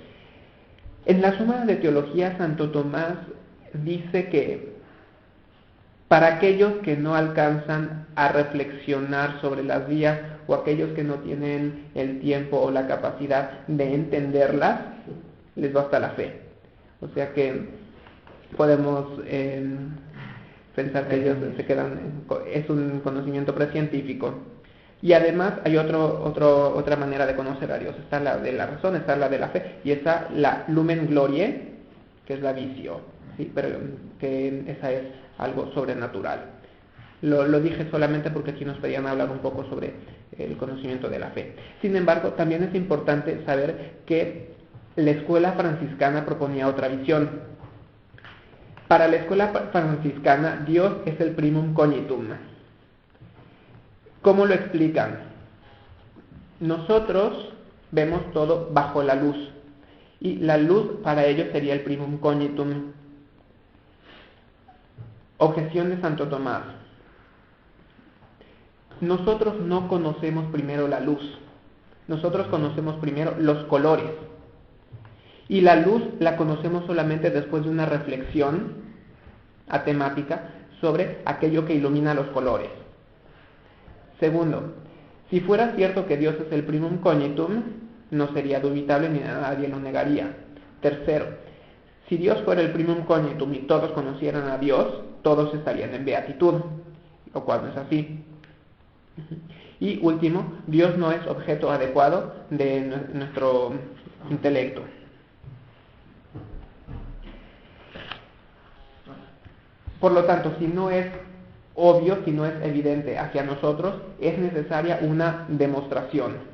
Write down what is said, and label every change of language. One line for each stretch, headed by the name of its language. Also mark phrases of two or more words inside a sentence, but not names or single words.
Spanish: En la Suma de Teología, Santo Tomás dice que para aquellos que no alcanzan a reflexionar sobre las vías o aquellos que no tienen el tiempo o la capacidad de entenderlas, les basta la fe. O sea que podemos pensar que ellos se quedan, es un conocimiento precientífico. Y además hay otra manera de conocer a Dios. Está la de la razón, está la de la fe, y está la
Latin: lumen gloriae,
Spanish: que es la visio, ¿sí? Pero que esa es algo sobrenatural. Lo dije solamente porque aquí nos pedían hablar un poco sobre el conocimiento de la fe. Sin embargo, también es importante saber que la escuela franciscana proponía otra visión. Para la escuela franciscana, Dios es el
Latin: primum cognitum.
Spanish: ¿Cómo lo explican? Nosotros vemos todo bajo la luz, y la luz para ellos sería el
Latin: primum cognitum.
Spanish: Objeción de Santo Tomás. Nosotros no conocemos primero la luz, nosotros conocemos primero los colores, y la luz la conocemos solamente después de una reflexión atemática sobre aquello que ilumina los colores. Segundo, si fuera cierto que Dios es el
Latin: primum cognitum,
Spanish: no sería dubitable ni nadie lo negaría. Tercero, si Dios fuera el
Latin: primum cognitum
Spanish: y todos conocieran a Dios, todos estarían en beatitud, lo cual no es así. Y último, Dios no es objeto adecuado de nuestro intelecto. Por lo tanto, si no es obvio, si no es evidente hacia nosotros, es necesaria una demostración.